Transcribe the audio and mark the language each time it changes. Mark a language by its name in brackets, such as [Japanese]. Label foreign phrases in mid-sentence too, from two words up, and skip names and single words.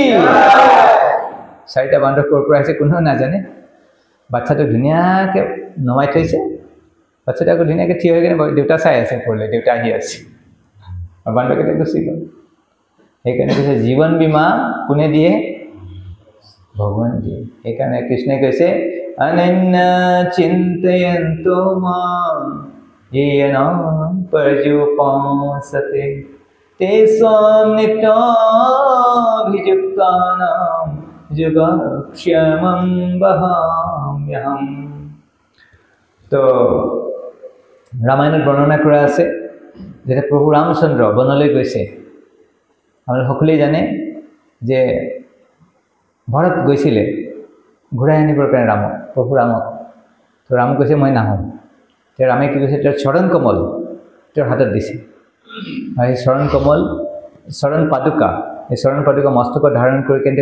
[Assamese] 4টা বান্দৰ ক'ৰ পৰা আহিছে কোনেও নাজানে বাচ্চাটো ধুনীয়াকৈ নমাই থৈছে বাচ্চাটো আকৌ ধুনীয়াকৈ থিয় হৈ কেনে দেউতা চাই আছে পৰলে দেউতা আহি আছে আৰু বান্দৰকেইটা গুচি গ'ল সেইকাৰণে কৈছে জীৱন বীমা কোনে দিয়ে ভগৱান দিয়ে সেইকাৰণে কৃষ্ণই কৈছে [Sanskrit] अनन्य चिन्तयन्तो माम येन पर्युपासते तेषां नित्याभियुक्तानां योगक्षेमम वहाम्यहम [Assamese] তো ৰামায়ণত বৰ্ণনা কৰা আছে যেতিয়া প্ৰভু ৰামচন্দ্ৰ বনলৈ গৈছে আপোনালোকে সকলোৱে জানে যে ভৰত গৈছিলে ঘূৰাই আনিবৰ কাৰণে ৰামক প্ৰভু ৰামক তো ৰাম কৈছে মই নাহোঁ তেওঁ ৰামে কি কৈছে তেওঁৰ চৰণ কমল তেওঁৰ হাতত দিছে আৰু সেই চৰণ পাদুকা এই চৰণ পাদুকা মস্তকত ধাৰণ কৰি কেনে